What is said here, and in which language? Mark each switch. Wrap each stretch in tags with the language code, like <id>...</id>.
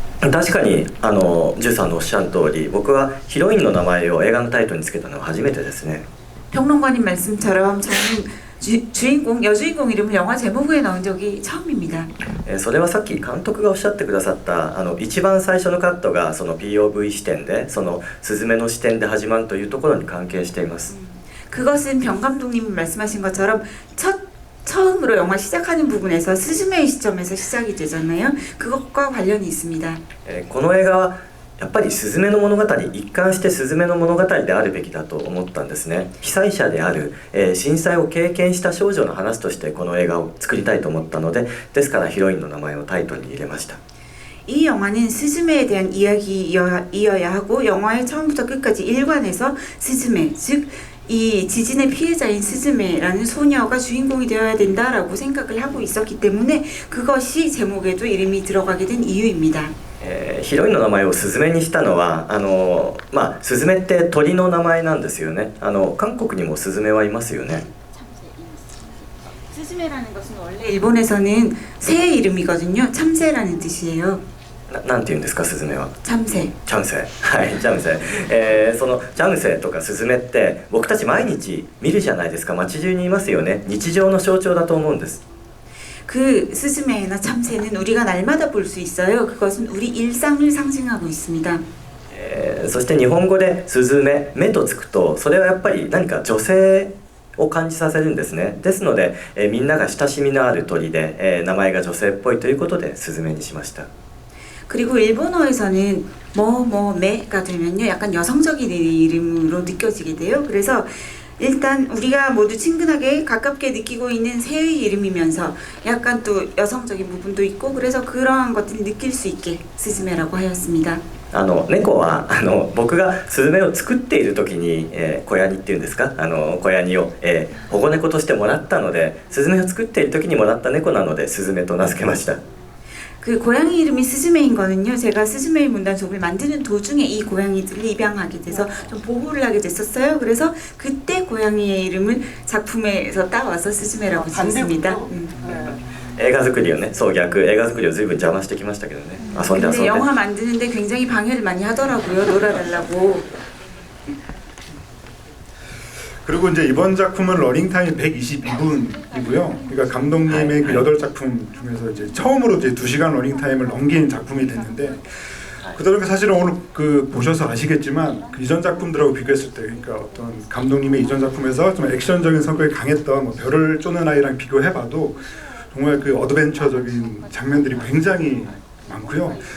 <ja>確かにジュさんのおっしゃる通り、僕はヒロインの名前を映画のタイトルにつけたのは初めてですね。</ja> <ko>평론가님 말씀처럼 저는 여주인공 이름을 영화 제목에 넣은 적이 처음입니다.</ko> <ja>それはさっき監督がおっしゃってくださった一番最初のカットがその POV 視点でそのスズメの視点で始まるというところに関係しています。</ja> <ko>그것은 병 감독님이 말씀하신 것처럼 처음으로 영화 시작하는 부분에서 스즈메의 시점에서 시작이 되잖아요. 그것과 관련이 있습니다.</ko> <ja>この映画はやっぱりスズメの物語、一貫してスズメの物語であるべきだと思ったんですね。被災者である、震災を経験した少女の話としてこの映画を作りたいと思ったので、ですからヒロインの名前をタイトルに入れました。</ja> <ko>이 영화는 스즈메에 대한 이야기여야 하고 영화의 처음부터 끝까지 일관해서 스즈메, 즉 이 지진의 피해자인 스즈메라는 소녀가 주인공이 되어야 된다라고 생각을 하고 있었기 때문에 그것이 제목에도 이름이 들어가게 된 이유입니다.</ko> <ja>ヒロインの名前をスズメにしたのはスズメって鳥の名前なんですよね。韓国にもスズメはいますよね。</ja> <ko>스즈메라는 것은 원래 일본에서는 새의 이름이거든요. 참새라는 뜻이에요.</ko> <ja>なんて言うんですか、スズメは。</ja> <ko>참새.</ko> <ja>チャムセ、はい、チャムセ、そのチャムセとかスズメって僕たち毎日見るじゃないですか。街中にいますよね。日常の象徴だと思うんです。</ja> <ko>그 스즈메나 참새는 우리가 날마다 볼 수 있어요. 그것은 우리 일상을 상징하고 있습니다.</ko> <ja>そして日本語でスズメ、目とつくとそれはやっぱり何か女性を感じさせるんですね。ですので、みんなが親しみのある鳥で、名前が女性っぽいということでスズメにしました。</ja> <ko>그리고 일본어에서는 매가 되면요 약간 여성적인 이름으로 느껴지게 돼요. 그래서 일단 우리가 모두 친근하게 가깝게 느끼고 있는 새의 이름이면서 약간 또 여성적인 부분도 있고 그래서 그러한 것들을 느낄 수 있게 스즈메라고 하였습니다.</ko> <ja>猫は僕がスズメを作っている時に、小ヤニっていうんですか、小ヤニを、保護猫としてもらったので、スズメを作っている時にもらった猫なのでスズメと名付けました。</ja> <ko>그 고양이 이름이 스즈메인 거는요. 제가 스즈메의 문단속을 만드는 도중에 이 고양이들을 입양하게 돼서 좀 보호를 하게 됐었어요. 그래서 그때 고양이의 이름을 작품에서 따와서 스즈메라고 지었습니다.</ko> <ja>映画作りをね、そう逆、映画作りを随分邪魔してきましたけどね。遊んで遊ん</ja> <ko>근데</ko> <ja>で。</ja> <ko>영화 만드는데 굉장히 방해를 많이 하더라고요. 놀아달라고. 그리고 이제 이번 작품은 러닝타임이 122분이고요. 그러니까 감독님의 그 8작품 중에서 이제 처음으로 이제 2시간 러닝타임을 넘긴 작품이 됐는데, 그러니까 사실은 오늘 그 보셔서 아시겠지만 그 이전 작품들하고 비교했을 때, 그러니까 어떤 감독님의 이전 작품에서 좀 액션적인 성격이 강했던 뭐 별을 쪼는 아이랑 비교해봐도 정말 그 어드벤처적인 장면들이 굉장히 많고요.</ko>